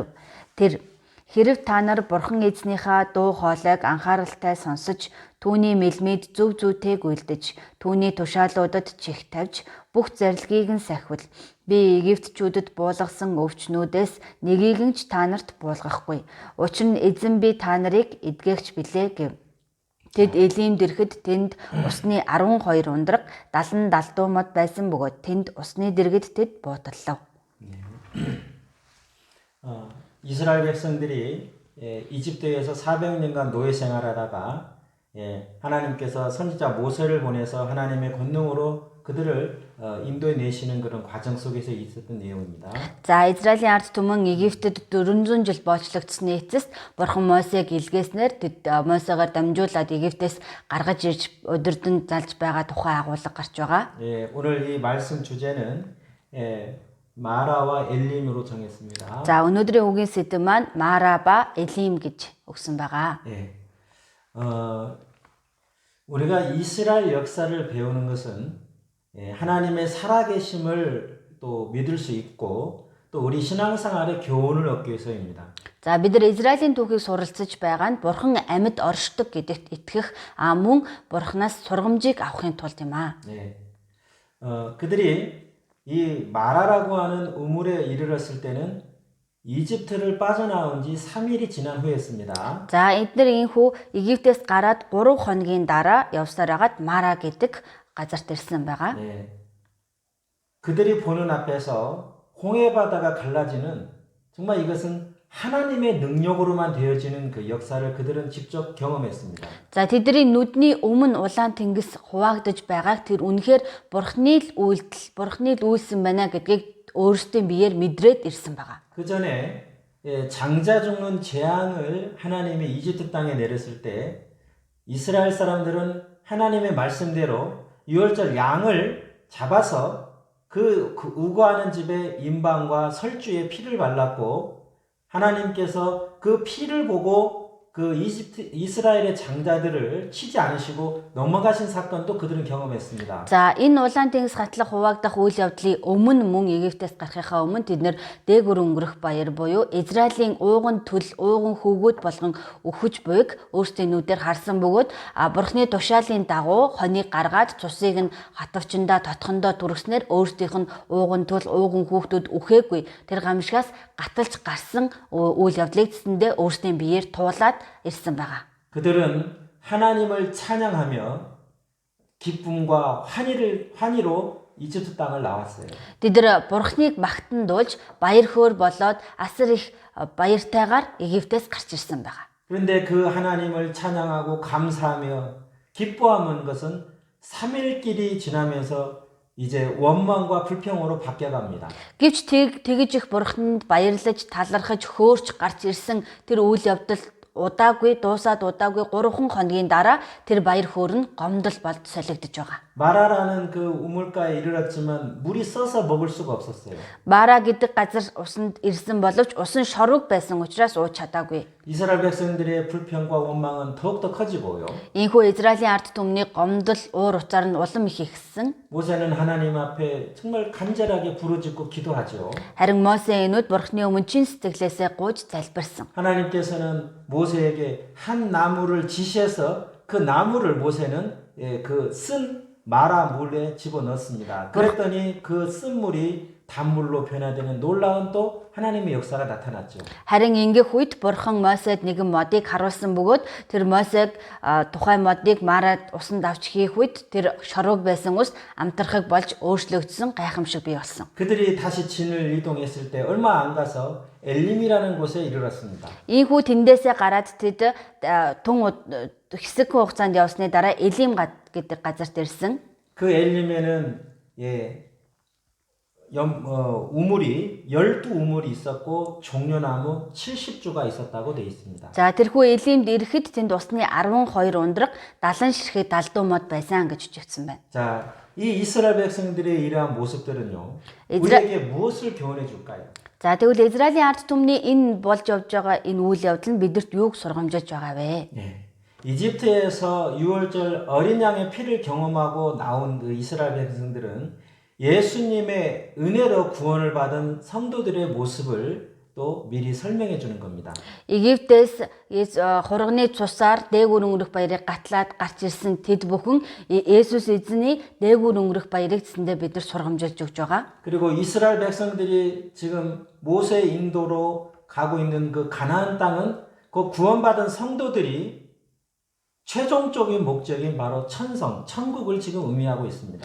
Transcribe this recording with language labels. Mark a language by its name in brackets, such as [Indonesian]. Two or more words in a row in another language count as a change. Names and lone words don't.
[Mongolian] Тэр хэрв та нар бурхан эзнийхээ дуу хоолойг анхааралтай сонсож түүний мэлмид зөв зүйтэй гуйлдаж түүний тушаалуудад чих тавьж бүх зарилгийг нь сахивал би Египтчүүдэд буулгасан өвчнүүдээс нэгийг нь ч та нарт буулгахгүй. Учир нь эзэн би та нарыг эдгээгч билээ гэв. Тэд Элимд ирэхэд тэнд усны 12 ундраг 70 далдуу мод байсан бөгөөд тэнд усны дэргэд тэд бууталлав. [Korean] 이스라엘 백성들이 이집트에서 400년간 노예 생활하다가 하나님께서 선지자 모세를 보내서 하나님의 권능으로 그들을 인도해 내시는 그런 과정 속에서 있었던 내용입니다. [Mongolian] За Израилийн ард түмэн Египтэд 400 жил боочлогдсны эцэст бурхан Мосег илгээснээр тэд Мосегаар дамжуулаад Египтээс гаргаж ирж удирдан залж байгаа тухай агуулга гарч байгаа. [Korean] 오늘 이 말씀 주제는 마라와 엘림으로 정했습니다. [Mongolian] За өнөөдрийн үгийн сэдэв маань Мара ба Элим гэж өгсөн байгаа. [Korean] 우리가 이스라엘 역사를 배우는 것은 하나님의 살아계심을 또 믿을 수 있고 또 우리 신앙생활의 교훈을 얻기 위해서입니다. [Mongolian] За бид нар Израилийн түүхийг суралцж байгаа нь Бурхан амьд оршдог гэдэгт итгэх мөн Бурханаас сургамжийг авахын тулд юм аа. [Korean] 네. 그들이 이 마라라고 하는 우물에 이르렀을 때는 이집트를 빠져나온 지 3일이 지난 후였습니다. [Mongolian] За эдгээр инхүү Египтээс гараад 3 хоногийн дараа явсаар агаад Мара гэдэг газарт ирсэн байгаа. 네. [Korean] 그들이 보는 앞에서 홍해 바다가 갈라지는 정말 이것은 하나님의 능력으로만 되어지는 그 역사를 그들은 직접 경험했습니다. [Mongolian] За тэдний нүдний өмнө улаан тэнгис хуваагдж байгааг тэр үнэхээр Бурхны л үйлдэл, Бурхны л үйлсэн байна гэдгийг өөрсдийн биеэр мэдрээд ирсэн байгаа. [Korean] 그 전에 장자 죽는 재앙을 하나님이 이집트 땅에 내렸을 때 이스라엘 사람들은 하나님의 말씀대로 유월절 양을 잡아서 그 우거하는 집에 임방과 설주에 피를 발랐고 하나님께서 그 피를 보고 그 이스라엘의 장자들을 치지 않으시고 넘어가신 사건도 그들은 경험했습니다. [Mongolian] За энэ улаан тэнгис хатлах хуваагдах үйл явдлын өмнө мөн Египтээс гарахынхаа өмнө тэд нэр дээгүр өнгөрөх баяр буюу Израилийн ууган төл, ууган хөвгүүд болгон өхөж буйг өөрсдийн нүдээр харсан бөгөөд Бурхны тушаалын дагуу хонийг гаргаад цусыг нь хатвчандаа тотхондоо түргснээр өөрсдийнх нь ууган төл, ууган хүүхдүүд үхээгүй тэр гамшигаас гаталж гарсан үйл явдлыг тэсэндээ өөрсдийн биеэр туулаад ирсэн байгаа. [Korean] 그들은 하나님을 찬양하며 기쁨과 환희로 이집트 땅을 나왔어요. [Mongolian] Тэд Бурхныг магтан дуулж баяр хөөр болоод асар их баяртайгаар Египтээс гарч ирсэн байгаа. [Korean] 그런데 그 하나님을 찬양하고 감사하며 기뻐하는 것은 3일길이 지나면서 이제 원망과 불평으로 바뀌어갑니다. [Mongolian] Гэвч тэгж их Бурханд баярлаж, талархаж, хөөрч гарч ирсэн тэр үйл явдал удаагүй, дуусаад удаагүй 3 хоногийн дараа тэр баяр хөөр нь гомдол болд солигдож байгаа. [Korean] 마라라는 그 우물가에 이르렀지만 물이 써서 먹을 수가 없었어요. [Mongolian] Мара гэдэг газар усанд ирсэн боловч усан шорог байсан учраас ууж чадаагүй. [Korean] 이스라엘 백성들의 불평과 원망은 더욱더 커지고요. [Mongolian] Ийхүү Израилийн ард түмний гомдол, уур учаар нь улам их ихсэн. [Korean] 모세는 하나님 앞에 정말 간절하게 부르짖고 기도하죠. [Mongolian] Харин Мосе энүүд Бурхны өмнө чин сэтгэлээсээ гуйж залбирсан. [Korean] 하나님께서는 모세에게 한 나무를 지시해서 그 나무를 모세는 그 쓴 마라 물에 집어넣습니다. 그랬더니 그 쓴 물이 단물로 변화되는 놀라운 또 하나님의 역사가 나타났죠. [Mongolian] Харин ингээх үед Бурхан Мосед нэгэн модыг харуулсан бөгөөд тэр Мосег тухайн модыг Марад усанд авч хийх үед тэр шорог байсан ус амтрахыг болж өөрчлөгдсөн гайхамшиг бий болсон. [Korean] 그들이 다시 진을 이동했을 때 얼마 안 가서 엘림이라는 곳에 이르렀습니다. [Mongolian] Ийхүү тэндээсээ гараад тэд тун хэсэг хугацаанд явсны дараа Элим гэдэг газарт ирсэн. [Korean] 그 엘림에는 우물이 12우물이 있었고 종려나무 70주가 있었다고 되어 있습니다. [Mongolian] За тэрхүү Элимд ирэхэд тэнд усны 12 ундраг 70 ширхэг далдуу мод байсан гэж үжигдсэн байна. [Korean] 자, 이 이스라엘 백성들의 이러한 모습들은요. 우리에게 무엇을 교훈해 줄까요? [Mongolian] За тэгвэл Израилийн ард түмний энэ болж явж байгаа энэ үйл явдал нь бидэрт юуг сургамжиж байгаа вэ? [Korean] 네. 이집트에서 유월절 어린 양의 피를 경험하고 나온 그 이스라엘 백성들은 예수님의 은혜로 구원을 받은 성도들의 모습을 또 미리 설명해 주는 겁니다. [Mongolian] Египтээс хурганы цусаар дээгүүр өнгөрөх баярыг гатлаад гарч ирсэн тэд бүхэн Есүс эзний дээгүүр өнгөрөх баярыг тэсэндээ бид нар сургамжилж өгч байгаа. [Korean] 그리고 이스라엘 백성들이 지금 모세 인도로 가고 있는 그 가나안 땅은 그 구원받은 성도들이 최종적인 목적인 바로 천국을 지금 의미하고 있습니다.